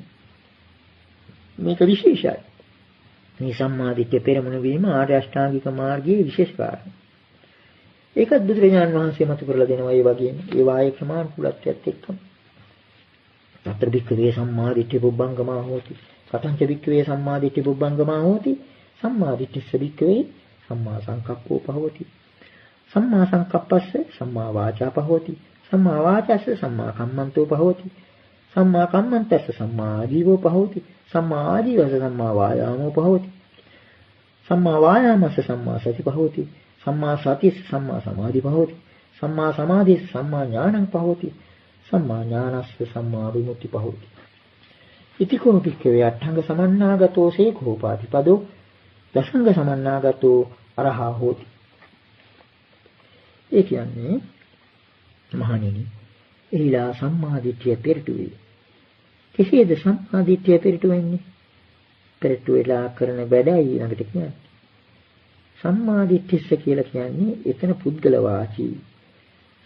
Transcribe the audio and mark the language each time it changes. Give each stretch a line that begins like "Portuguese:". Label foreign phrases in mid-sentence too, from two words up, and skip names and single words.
Sinhala: මේක විශේෂයි. මේ සම්මා දිට්ඨිය පෙරමුණු වීම ආර්ය අෂ්ටාංගික මාර්ගයේ විශේෂ කාරණයක්. ඒකත් බුදුරජාණන් වහන්සේ මතු කරලා දෙනවා ඒ වගේම ඒ වායේ ක්‍රමානුකූලත්වයට එක්කම.
Pali: తත්‍ර භික්ඛවේ සම්මා දිට්ඨි පුබ්බංගමා හෝති. කතංච භික්ඛවේ සම්මා දිට්ඨි පුබ්බංගමා හෝති. සම්මා දිට්ඨිස්ස භික්ඛවේ සම්මා සංකප්පෝ පහෝති. සම්මා සංකප්පස්ස සම්මා වාචා පහෝති. සම්මා වාචස්ස සම්මා කම්මන්තෝ පහෝති. සම්මා කම්මන්තස්ස සම්මා ආජීවෝ පහෝති. සම්මා ආජීවස්ස සම්මා වායාමෝ පහෝති. සම්මා වායාමස්ස සම්මා සති පහෝති. සම්මා සතිස්ස සම්මා සමාධි පහෝති. සම්මා සමාධිස්ස සම්මා ඥානං පහෝති. සම්මා ඥානස්ස සම්මා විමුක්ති පහෝති. ඉතිකෝ භික්ඛවේ අට්ඨංග සමන්නාගතෝ සේඛෝපාතිපදෝ දසංග සමන්නාගතෝ අරහා හෝති.
Sinhala: ඒ කියන්නේ මහණෙනි එහිලා සම්මා දිට්ඨිය පෙරටු වේ. කෙසේද සම්මා දිට්ඨිය පෙරටු වෙන්නේ? පෙරටු වෙලා කරන වැඩයි ළඟට කියන්නේ.
Pali: සම්මා දිට්ඨිස්ස
Sinhala: කියලා කියන්නේ එතන පුද්ගල වාචී.